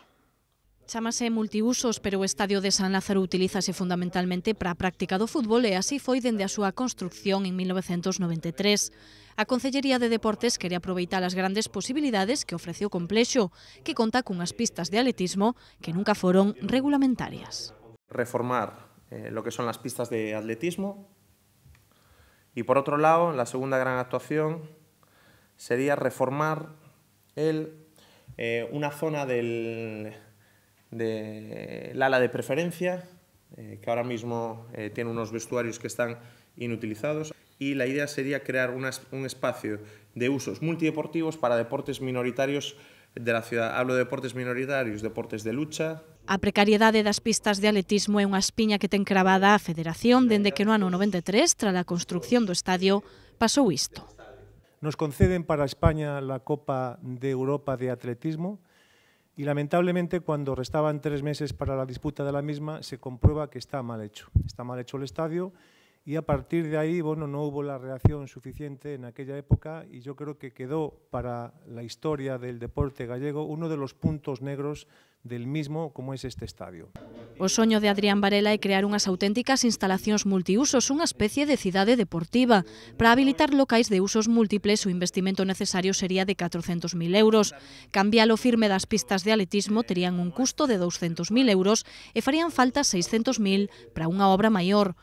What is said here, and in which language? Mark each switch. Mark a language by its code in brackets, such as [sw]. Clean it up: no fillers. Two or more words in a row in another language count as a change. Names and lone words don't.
[gl] Chámase multiusos, pero o Estadio de San Lázaro utilízase fundamentalmente para a práctica do fútbol e así foi dende a súa construcción en 1993. A Concellería de Deportes quere aproveitar as grandes posibilidades que ofrece o complexo, que conta cunhas pistas de atletismo que nunca foron regulamentarias. [es] Reformar lo que son las pistas de atletismo y, por otro lado, la segunda gran actuación sería reformar una zona del ala de preferencia, que ahora mismo tiene unos vestuarios que están inutilizados, y la idea sería crear un espacio de usos multideportivos para deportes minoritarios de la ciudad. Hablo de deportes minoritarios, deportes de lucha. [gl] A precariedade das pistas de atletismo é unha espiña que ten cravada a Federación dende que no ano 93, tras a construcción do estadio, pasou isto. [es] Nos conceden para España la Copa de Europa de Atletismo, y lamentablemente cuando restaban 3 meses para la disputa de la misma se comprueba que está mal hecho. Está mal hecho el estadio y a partir de ahí no hubo la reacción suficiente en aquella época y yo creo que quedó para la historia del deporte gallego uno de los puntos negros del mismo como es este estadio. [gl] O soño de Adrián Varela é crear unhas auténticas instalacións multiusos, unha especie de cidade deportiva. Para habilitar locais de usos múltiples, o investimento necesario sería de 400.000 euros. Cambiar o firme das pistas de atletismo terían un custo de 200.000 euros e farían falta 600.000 para unha obra maior.